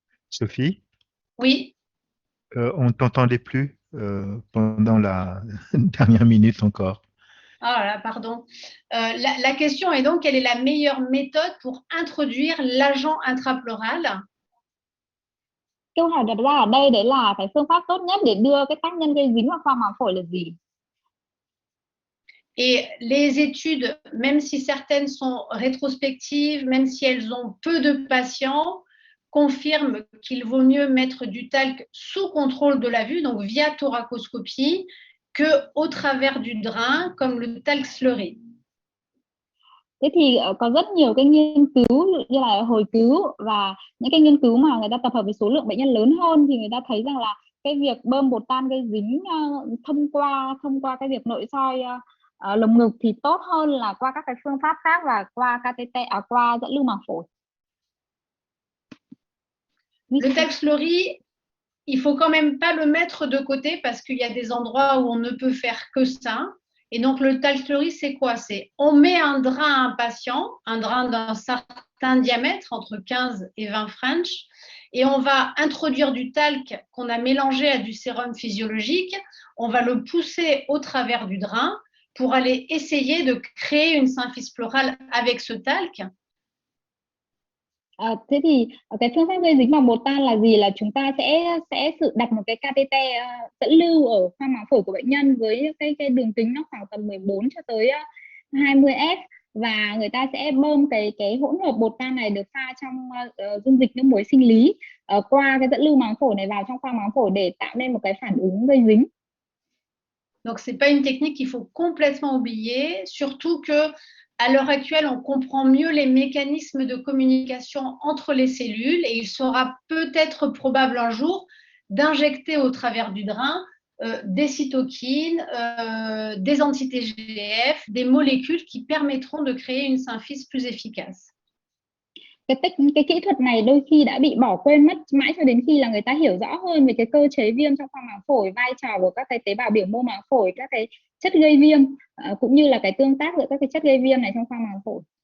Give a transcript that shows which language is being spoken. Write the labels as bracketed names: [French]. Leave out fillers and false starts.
[French] Sophie? Oui. On ne t'entendait plus pendant la dernière minute encore. Ah là, pardon. La question est donc, quelle est la meilleure méthode pour introduire l'agent intrapleural? [Vietnamese] Câu hỏi đặt ra ở đây đấy là cái phương pháp tốt nhất để đưa cái tác nhân gây dính vào khoang màng phổi là gì? [French] Et les études, même si certaines sont rétrospectives, même si elles ont peu de patients, confirment qu'il vaut mieux mettre du talc sous contrôle de la vue, donc via thoracoscopie, qu'au travers du drain, comme le talc slurry. [Vietnamese] Thế thì có rất nhiều cái nghiên cứu như là hồi cứu và những cái nghiên cứu mà người ta tập hợp với số lượng bệnh nhân lớn hơn thì người ta thấy rằng là cái việc bơm bột tan gây dính thông qua cái việc nội soi lồng ngực thì tốt hơn là qua các cái phương pháp khác và qua catheter, qua dẫn lưu màng phổi. [French] Le talc slurry, il faut quand même pas le mettre de côté parce qu'il y a des endroits où on ne peut faire que ça. Et donc, le talc-fleuri, c'est quoi? C'est on met un drain à un patient, un drain d'un certain diamètre, entre 15 et 20 French, et on va introduire du talc qu'on a mélangé à du sérum physiologique. On va le pousser au travers du drain pour aller essayer de créer une symphyse pleurale avec ce talc. [Vietnamese] Thế thì cái phương pháp gây dính bằng bột tan là gì? Là chúng ta sẽ đặt một cái catheter dẫn lưu ở khoang màng phổi của bệnh nhân với cái đường kính nó khoảng tầm 14 cho tới 20 f, và người ta sẽ bơm cái hỗn hợp bột tan này được pha trong dung dịch nước muối sinh lý qua cái dẫn lưu màng phổi này vào trong khoang màng phổi để tạo nên một cái phản ứng gây dính. [French] Donc, ce n'est pas une technique qu'il faut complètement oublier, surtout que à l'heure actuelle, on comprend mieux les mécanismes de communication entre les cellules et il sera peut-être probable un jour d'injecter au travers du drain des cytokines, des anti-TGF, des molécules qui permettront de créer une symphyse plus efficace. [Vietnamese] Cái kỹ thuật này đôi khi đã bị bỏ quên mất mãi cho đến khi là người ta hiểu rõ hơn về cái cơ chế viêm trong khoang màng phổi, vai trò của các cái tế bào biểu mô màng phổi, các cái chất gây viêm cũng như là cái tương tác giữa các cái chất gây viêm này trong khoang màng phổi.